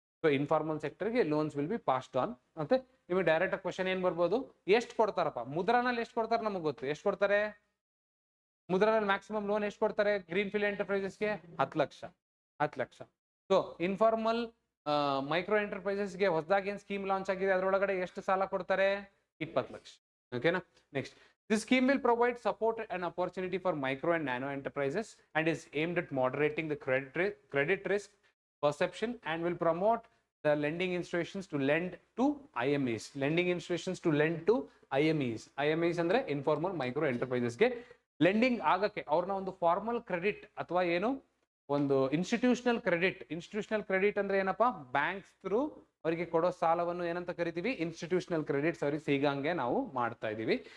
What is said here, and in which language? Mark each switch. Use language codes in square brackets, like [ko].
[kn] So informal ಸೆಕ್ಟರ್ಗೆ [en] Loans will be passed on. [kn] ಮತ್ತೆ ನಿಮಗೆ direct question ಏನ್ ಬರ್ಬೋದು? ಎಷ್ಟು ಕೊಡ್ತಾರಪ್ಪ? ಮುದ್ರಾನಲ್ಲಿ ಎಷ್ಟು ಕೊಡ್ತಾರೆ ನಮಗೆ ಗೊತ್ತು. ಎಷ್ಟು ಕೊಡ್ತಾರೆ ಮುದ್ರಾನಲ್ಲಿ? ಮ್ಯಾಕ್ಸಿಮಮ್ ಲೋನ್ ಎಷ್ಟು ಕೊಡ್ತಾರೆ green field ಎಂಟರ್ಪ್ರೈಸಸ್ಗೆ? 10 lakh. So informal micro ಎಂಟರ್ಪ್ರೈಸಸ್ಗೆ ಹೊಸದಾಗಿ ಏನ್ ಸ್ಕೀಮ್ ಲಾಂಚ್ ಆಗಿದೆ ಅದರೊಳಗಡೆ ಎಷ್ಟು ಸಾಲ ಕೊಡ್ತಾರೆ? 20 ಲಕ್ಷ. [en] ಓಕೆನಾ, next this scheme will provide support and opportunity for micro and nano enterprises and is aimed at moderating the credit risk perception and will promote the lending institutions to lend to IMEs. Lending institutions to lend to [kn] IMEs ಅಂದ್ರೆ informal micro ಎಂಟರ್ಪ್ರೈಸಸ್ಗೆ lending ಆಗಕ್ಕೆ ಅವ್ರನ್ನ ಒಂದು formal credit ಅಥವಾ ಏನು ಒಂದು institutional credit ಅಂದ್ರೆ ಏನಪ್ಪಾ banks through ಅವರಿಗೆ ಕೊಡೋ ಸಾಲವನ್ನು ಏನಂತ ಕರಿತೀವಿ ಇನ್ಸ್ಟಿಟ್ಯೂಷನಲ್ ಕ್ರೆಡಿಟ್ಸ್ ಅವ್ರಿಗೆ ಸಿಗಂಗೆ ನಾವು ಮಾಡ್ತಾ ಇದೀವಿ.